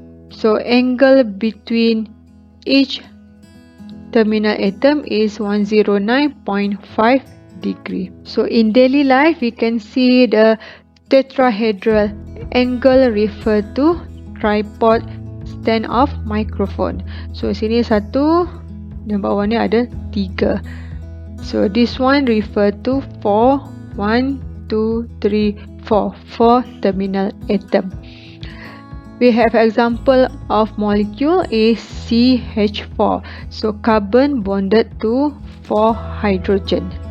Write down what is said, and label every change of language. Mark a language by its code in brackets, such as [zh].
[en] So angle between each terminal atom is 109.5 degree. So in daily life we can see the tetrahedral angle refer to tripod stand of microphone. [ms] So sini satu dan bawah ni ada 3. [en] So this one refer to 4, 1, 2, 3, 4 terminal atom. We have example of molecule is CH4. So carbon bonded to 4 hydrogen.